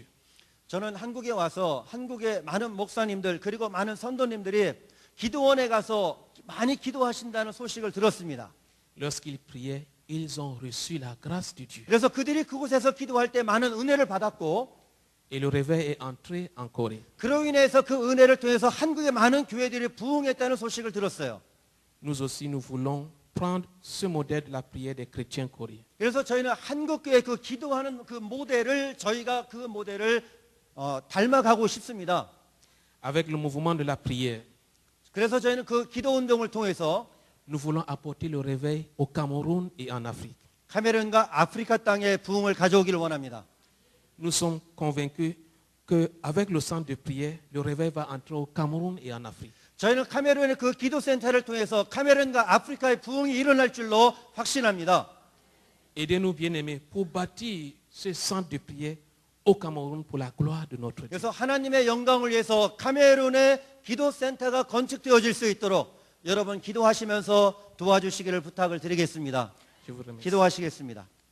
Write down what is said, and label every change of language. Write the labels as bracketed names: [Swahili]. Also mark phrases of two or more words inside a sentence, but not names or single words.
[Korean] 저는 한국에 와서 한국의 많은 목사님들 그리고 많은 선도님들이 기도원에 가서 많이 기도하신다는 소식을 들었습니다. [French] Lorsqu'ils priaient, ils ont reçu la grâce de Dieu. [Korean] 그래서 그들이 그곳에서 기도할 때 많은 은혜를 받았고 [French] Et le réveil est entré en Corée. [Korean] 그로 인해서 그 은혜를 통해서 한국의 많은 교회들이 부흥했다는 소식을 들었어요. [French] Nous aussi, nous voulons prendre ce modèle de la prière des chrétiens coréens. [Korean] 그래서 저희는 한국교회 그 기도하는 그 모델을 저희가 그 모델을 닮아가고 싶습니다. [French] Avec le mouvement de la prière, [Korean] 그래서 저희는 그 기도 운동을 통해서 [French] nous voulons apporter le réveil au Cameroun et en Afrique. [Korean] 카메룬과 아프리카 땅에 부흥을 가져오기를 원합니다. [French] Nous sommes convaincus qu'avec le centre de prière, le réveil va entrer au Cameroun et en Afrique. [Korean] 저희는 카메룬의 그 기도센터를 통해서 카메룬과 아프리카의 부흥이 일어날 줄로 확신합니다. [French] Aidez-nous, bien-aimés, pour bâtir ce centre de prière au Cameroun pour la gloire de notre Dieu. [Korean] 그래서 하나님의 영광을 위해서 카메룬의 기도센터가 건축되어질 수 있도록 여러분 기도하시면서 도와주시기를 부탁을 드리겠습니다. [French] Je vous remercie. [Korean] 기도하시겠습니다.